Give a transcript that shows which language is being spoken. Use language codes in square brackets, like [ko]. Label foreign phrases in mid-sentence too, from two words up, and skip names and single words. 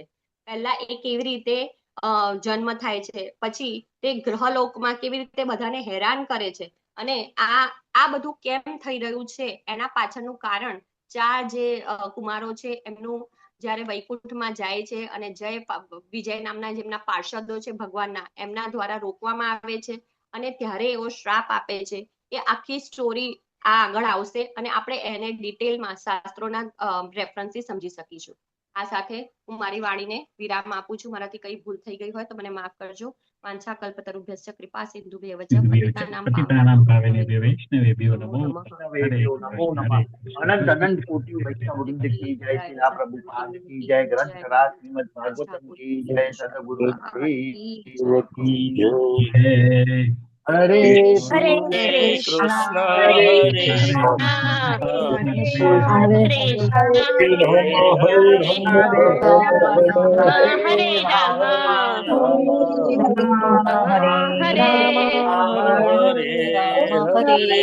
[gu] પહેલા એ કેવી રીતે જન્મ થાય છે, પછી તે ગ્રહલોકમાં કેવી રીતે બધાને હેરાન કરે છે, અને આ બધું કેમ થઈ રહ્યું છે એના પાછળનું કારણ 4 જે કુમારો છે એમનું જ્યારે વૈકુંઠમાં જાય છે અને વિજય નામના જેમના પાર્ષદો છે ભગવાનના, એમના દ્વારા રોકવામાં આવે છે અને ત્યારે એવો શ્રાપ આપે છે. એ આખી સ્ટોરી આગળ આવશે અને આપણે એને ડિટેલમાં શાસ્ત્રોના રેફરન્સથી સમજી શકીશું. આ સાથે હું મારી વાણીને વિરામ આપું છું. મારાથી કઈ ભૂલ થઈ ગઈ હોય તો મને માફ કરજો. [sa] वांछा कल्पतरुभ्यश्च कृपा सिंधुभ्यव च पतितानां पावनेभ्यो वैष्णवेभ्यो नमो नमः। [hi] अनंत अनंत कोटि वैष्णव वृंद की जय, श्रीला प्रभुपाद की जय, ग्रंथ राज श्रीमद् भागवतम की जय, सद्गुरु देव की जय। [sa] हरे હરે कृष्ण હરે हरे કૃષ્ણ हरे हरे कृष्ण हरे राम हरे हरे कृष्ण.